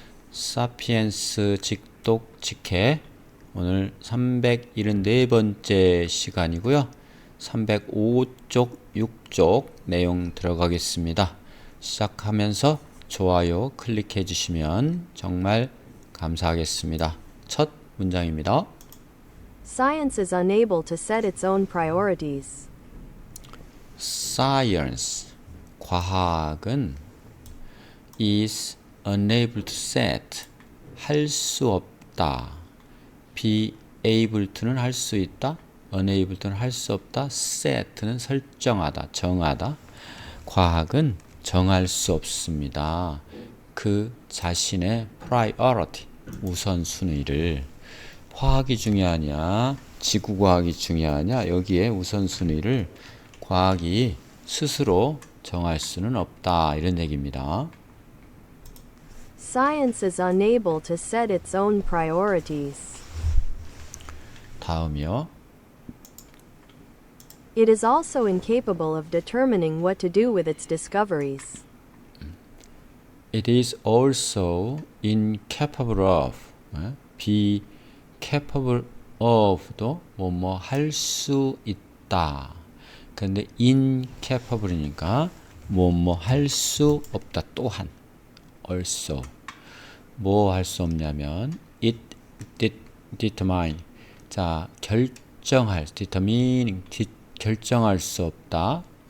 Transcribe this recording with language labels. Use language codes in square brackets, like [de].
[ko] 사피엔스 직독 직해 오늘 374번째 시간이고요. 305쪽 6쪽 내용 들어가겠습니다. 시작하면서 좋아요 클릭해 주시면 정말 감사하겠습니다. 첫 문장입니다. [en] Science is unable to set its own priorities. Science, [ko] 과학은 [en] is unable to set, [ko] 할 수 없다. [en] be able to [ko] 는 할 수 있다. [en] unable to [ko] 는 할 수 없다. set는 설정하다, 정하다. 과학은 정할 수 없습니다. 그 자신의 priority, 우선순위를. 화학이 중요하냐, 지구과학이 중요하냐, 여기에 우선순위를 과학이 스스로 정할 수는 없다. 이런 얘기입니다. [en] Science is unable to set its own priorities. [ko] 다음이요. [en] It is also incapable of determining what to do with its discoveries. It is also incapable of, be capable of도 [ko] 뭐뭐 할 수 있다. 근데 incapable이니까 뭐뭐 할 수 없다. 또한 also 뭐 할 수 없냐면 [en] it determine [ko] 자 결정할 determining 결정할 수 없다.